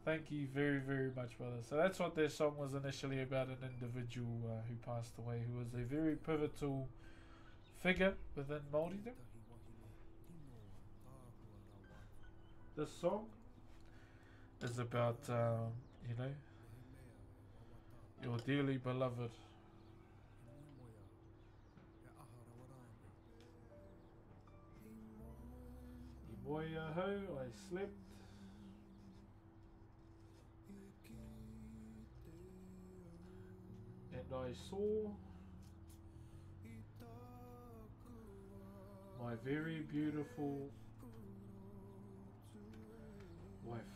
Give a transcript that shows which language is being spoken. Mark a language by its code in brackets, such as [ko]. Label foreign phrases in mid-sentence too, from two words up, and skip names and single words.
[en] Thank you very, very much, brother. So that's what their song was initially about, an individual who passed away, who was a very pivotal figure within Māoridom. This song is about, you know, your dearly beloved. [mi] I moia ho, [en] I slept. And I saw my very beautiful wife.